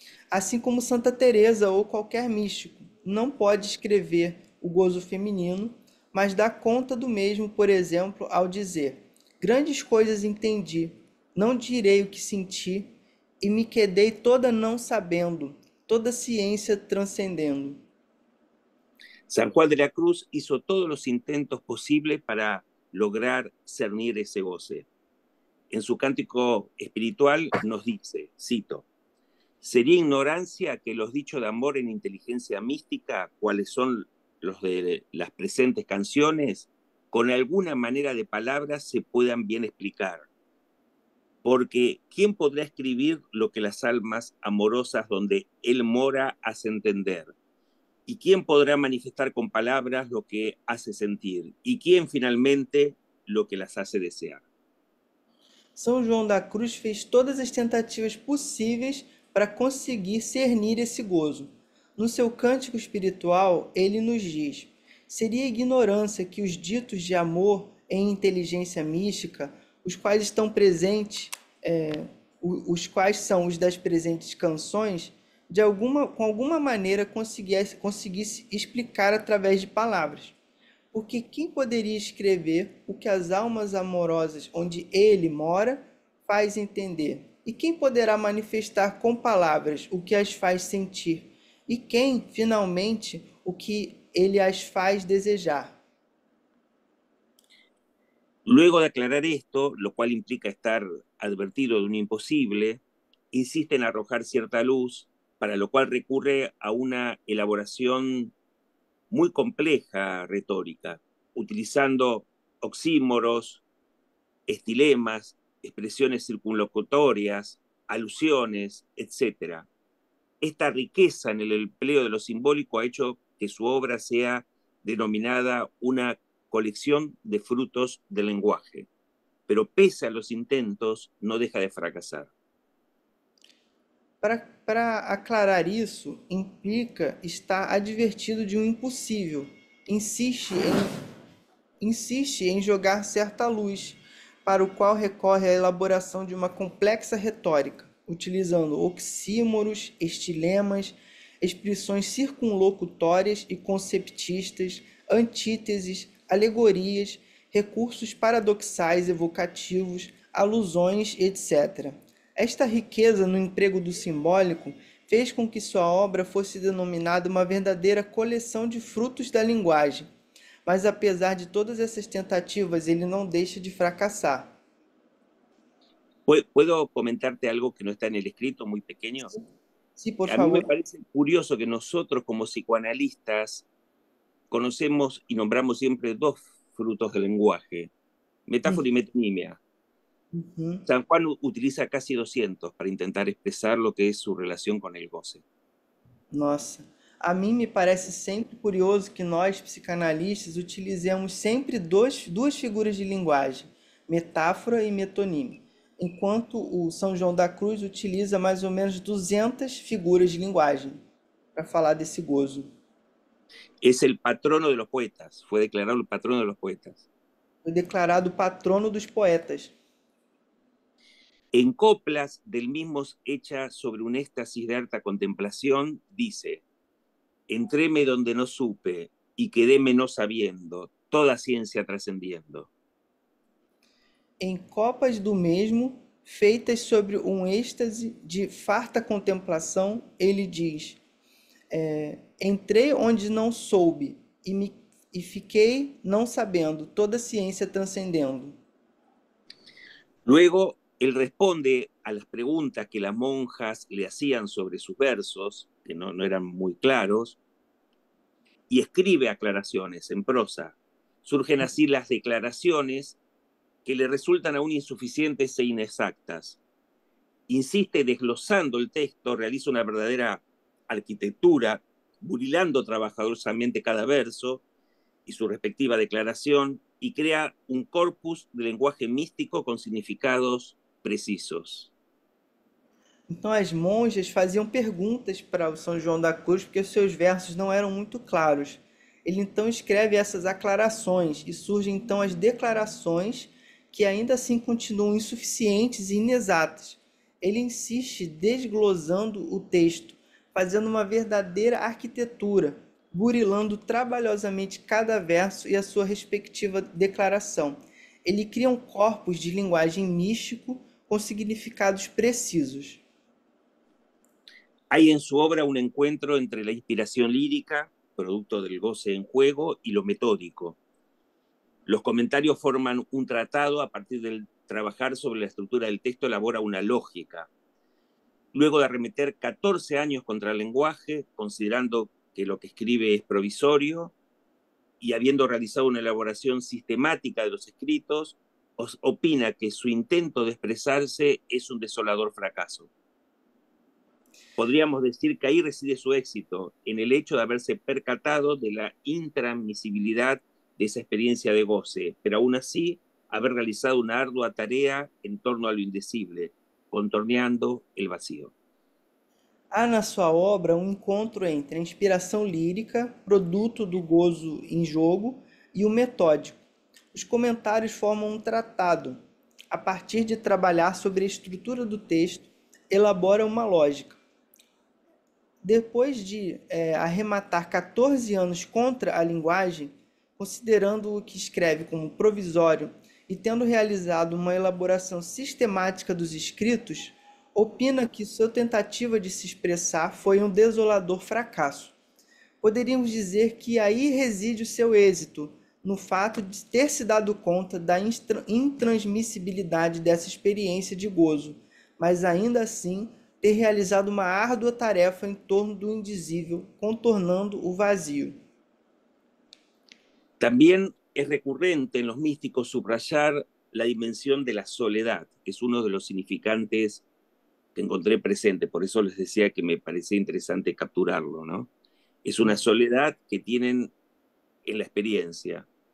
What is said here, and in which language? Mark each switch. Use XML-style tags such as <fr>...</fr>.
<pt>Assim como Santa Teresa ou qualquer místico, não pode escrever o gozo feminino, mas dá conta do mesmo, por exemplo, ao dizer: grandes coisas entendi, não direi o que senti, e me quedei toda não sabendo, toda ciência transcendendo.</pt> <es>San Juan de la Cruz hizo todos los intentos posibles para lograr cernir ese goce. En su cántico espiritual nos dice, cito, sería ignorancia que los dichos de amor en inteligencia mística, cuales son los de las presentes canciones, con alguna manera de palabras se puedan bien explicar. Porque ¿quién podrá escribir lo que las almas amorosas donde él mora hace entender? ¿Y quién podrá manifestar con palabras lo que hace sentir? ¿Y quién finalmente lo que las hace desear?</es> <pt>São João da Cruz fez todas as tentativas possíveis para conseguir cernir esse gozo. No seu cântico espiritual, ele nos diz: seria ignorância que os ditos de amor em inteligência mística, os quais estão presentes, os quais são os das presentes canções, com alguma maneira conseguisse explicar através de palavras. Porque quem poderia escrever o que as almas amorosas onde ele mora faz entender? E quem poderá manifestar com palavras o que as faz sentir? E quem, finalmente, o que ele as faz desejar?</pt> <es>Luego de aclarar esto, lo cual implica estar advertido de un imposible, insiste en arrojar cierta luz, para lo cual recurre a una elaboración muy compleja retórica, utilizando oxímoros, estilemas, expresiones circunlocutorias, alusiones, etc. Esta riqueza en el empleo de lo simbólico ha hecho que su obra sea denominada una colección de frutos del lenguaje, pero pese a los intentos, no deja de fracasar.</es> <pt>Para aclarar isso, implica estar advertido de um impossível. Insiste em jogar certa luz, para o qual recorre à elaboração de uma complexa retórica, utilizando oxímoros, estilemas, expressões circunlocutórias e conceptistas, antíteses, alegorias, recursos paradoxais evocativos, alusões, etc. Esta riqueza no emprego do simbólico fez com que sua obra fosse denominada uma verdadeira coleção de frutos da linguagem. Mas apesar de todas essas tentativas, ele não deixa de fracassar.</pt> <es>¿Puedo comentarte algo que no está en el escrito, muy pequeño? Sí, por A favor. mí me parece curioso que nosotros como psicoanalistas conocemos y nombramos siempre dos frutos del lenguaje, metáfora y metonimia. San Juan utiliza casi 200 para intentar expresar lo que es su relación con el goce.</es> <pt>Nossa, a mim me parece sempre curioso que nós, psicanalistas, utilizemos sempre duas figuras de linguagem, metáfora e metonímia, enquanto o São João da Cruz utiliza mais ou menos 200 figuras de linguagem para falar desse gozo.</pt> <es>Es el patrono de los poetas, fue declarado el patrono de los poetas.</es> <pt>Foi declarado patrono dos poetas.</pt> <es>En coplas del mismo hecha sobre un éxtasis de harta contemplación, dice, entréme donde no supe y quedéme no sabiendo, toda ciencia trascendiendo.</es> <pt>em copas do mesmo, feitas sobre um êxtase de farta contemplação, ele diz: entrei onde não soube e fiquei não sabendo, toda ciência transcendendo.</pt> <es>Luego, él responde a las preguntas que las monjas le hacían sobre sus versos, que no eran muy claros, y escribe aclaraciones en prosa. Surgen así las declaraciones que le resultan aún insuficientes e inexactas. Insiste desglosando el texto, realiza una verdadera arquitectura, burilando trabajadoramente cada verso y su respectiva declaración, y crea un corpus de lenguaje místico con significados precisos.</es> <pt>Então as monjas faziam perguntas para o São João da Cruz porque os seus versos não eram muito claros. Ele então escreve essas aclarações e surgem então as declarações que ainda assim continuam insuficientes e inexatas. Ele insiste desglosando o texto, fazendo uma verdadeira arquitetura, burilando trabalhosamente cada verso e a sua respectiva declaração. Ele cria um corpus de linguagem místico com significados precisos.</pt> <es>Hay en su obra un encuentro entre la inspiración lírica, producto del goce en juego, y lo metódico. Los comentarios forman un tratado. A partir del trabajar sobre la estructura del texto, elabora una lógica. Luego de arremeter 14 años contra el lenguaje, considerando que lo que escribe es provisorio, y habiendo realizado una elaboración sistemática de los escritos, opina que su intento de expresarse es un desolador fracaso. Podríamos decir que ahí reside su éxito, en el hecho de haberse percatado de la intransmisibilidad de esa experiencia de goce, pero aún así haber realizado una ardua tarea en torno a lo indecible, contorneando el vacío.</es> <pt>Há na sua obra um encontro entre a inspiração lírica, produto do gozo em jogo, e o metódico. Os comentários formam um tratado. A partir de trabalhar sobre a estrutura do texto, elabora uma lógica. Depois de arrematar 14 anos contra a linguagem, considerando o que escreve como provisório e tendo realizado uma elaboração sistemática dos escritos, opina que sua tentativa de se expressar foi um desolador fracasso. Poderíamos dizer que aí reside o seu êxito, no fato de ter se dado conta da intransmissibilidade dessa experiência de gozo, mas ainda assim ter realizado uma árdua tarefa em torno do indizível, contornando o vazio.</pt> <es>También es recurrente en los místicos subrayar la dimensión de la soledad, que es uno de los significantes que encontré presente, por eso les decía que me parecía interesante capturarlo, ¿no? Es una soledad que tienen en la experiencia.</es>